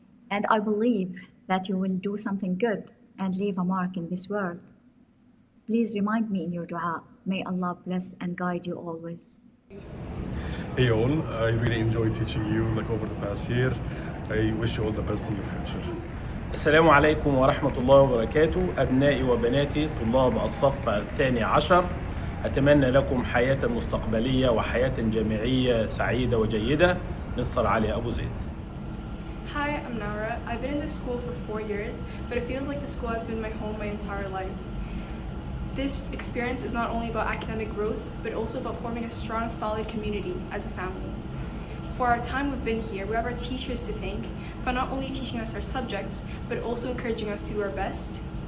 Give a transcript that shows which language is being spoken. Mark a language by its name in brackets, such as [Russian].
[English] And I believe that you will do something good and leave a mark in this world. Please remind me in your dua. May Allah bless and guide you always. Hey all, I really enjoyed teaching you over the past year. I wish you all the best in your future. [Arabic] السلام عليكم ورحمة الله وبركاته. أبنائي وبناتي طلاب الصف الثاني عشر، أتمنى لكم حياة مستقبلية وحياة جامعية سعيدة وجيدة. مستر علي أبو زيد. [English] Hi, I'm Nara. I've been in this school for 4 years, but it feels like the school has been my home my entire life. This experience is not only about academic growth, but also about forming a strong, solid community as a family. For our time we've been here, we have our teachers to thank for not only teaching us our subjects, but also encouraging us to do our best.